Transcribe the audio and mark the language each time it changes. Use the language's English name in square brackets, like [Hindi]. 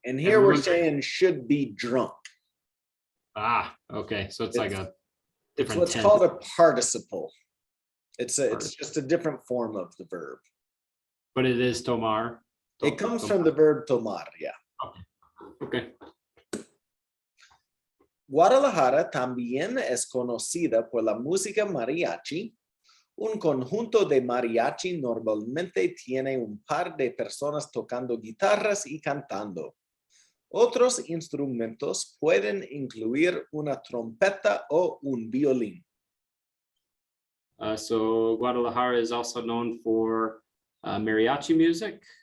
[English] And here we're saying should be drunk. Okay. So it's like a different. It's what's tense. called a participle. It's just a different form of the verb. But it is tomar. It comes from the verb tomar, yeah. Okay. [Spanish] Guadalajara también es conocida por la música mariachi. Un conjunto de mariachi normalmente tiene un par de personas tocando guitarras y cantando. Otros instrumentos pueden incluir una trompeta o un violín. [English] So Guadalajara is also known for mariachi music.